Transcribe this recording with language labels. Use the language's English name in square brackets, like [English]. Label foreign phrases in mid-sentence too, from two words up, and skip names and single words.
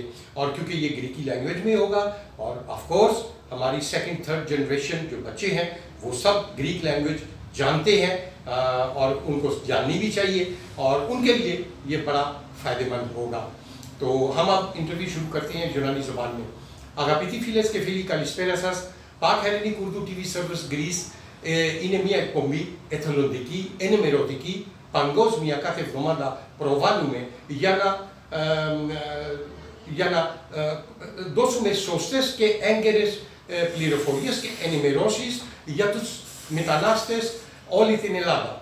[Urdu] اور کیونکہ یہ گریکی لینگویج میں ہوگا اور [English] of course [Urdu] ہماری [English] second third generation [Urdu] جو بچے ہیں وہ سب [English] Greek language [Urdu] جانتے ہیں اور ان کو جاننی بھی چاہیے اور ان کے لیے یہ بڑا فائدہ مند ہوگا. تو ہم اب انٹرویو شروع کرتے ہیں یونانی زبان میں. [Greek] Αγαπητοί φίλες και φίλοι, καλησπέρα σας. Pack Hellenic Urdu TV Service Greece είναι μια εκπομπή εθελοντική, ενημερωτική, παγκόσμια. Κάθε εβδομάδα προβάλλουμε για να δώσουμε σωστές και έγκαιρες πληροφορίες και ενημερώσεις για τους μετανάστες όλη την Ελλάδα.